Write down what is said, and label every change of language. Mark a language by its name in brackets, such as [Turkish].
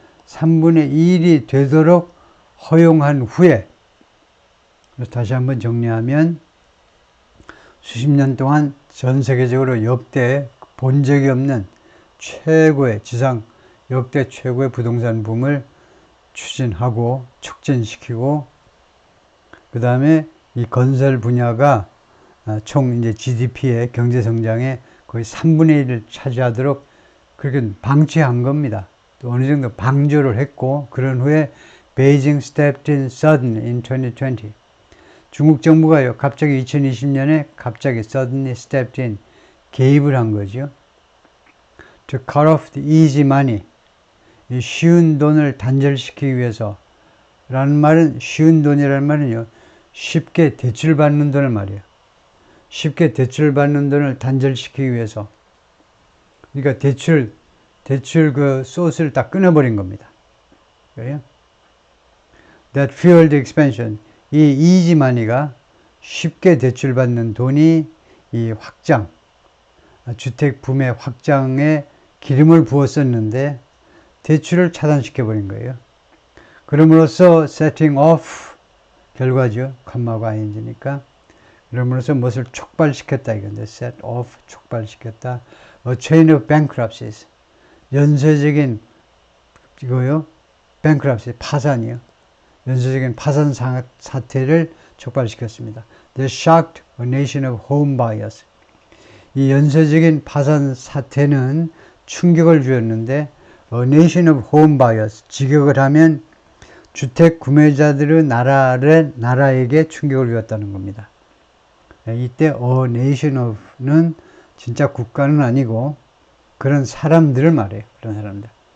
[Korean] 3분의 1이 되도록 허용한 후에, 다시 한번 정리하면 수십 년 동안 전 세계적으로 역대 본 적이 없는 최고의 역대 최고의 부동산 붐을 추진하고 촉진시키고, 그 다음에 이 건설 분야가 총 이제 GDP의 경제 성장의 거의 3분의 1을 차지하도록 그렇게 방치한 겁니다. 또 어느 정도 방조를 했고, 그런 후에 [English] Beijing stepped in suddenly in 2020. [Korean] 중국 정부가요, 갑자기 2020년에 갑자기 [English] suddenly stepped in, [Korean] 개입을 한 거죠. [English] To cut off the easy money. [Korean] 이 쉬운 돈을 단절시키기 위해서. 라는 말은, 쉬운 돈이라는 말은요, 쉽게 대출받는 돈을 말이에요. 쉽게 대출받는 돈을 단절시키기 위해서. 그러니까 대출 그 소스를 다 끊어버린 겁니다. 그래요? [English] That fueled expansion. [Korean] 이 easy money가 쉽게 대출받는 돈이 이 확장, 주택 붐의 확장에 기름을 부었었는데 대출을 차단시켜버린 거예요. 그럼으로써 [English] setting off, [Korean] 결과죠. 컴마가 ing니까. 그럼으로써 무엇을 촉발시켰다 이건데, set off, 촉발시켰다. [English] A chain of bankruptcies. [Korean] 연쇄적인 이거요. bankruptcy, 파산이요. 연쇄적인 파산 사태를 촉발시켰습니다. [English] They shocked a nation of home buyers. [Korean] 이 연쇄적인 파산 사태는 충격을 주었는데 [English] A nation of home buyers. [Korean] 직역을 하면 주택 구매자들의 나라에게 충격을 주었다는 겁니다. 이때 a nation of는 진짜 국가는 아니고 그런 사람들을 말해요. 그런 사람들.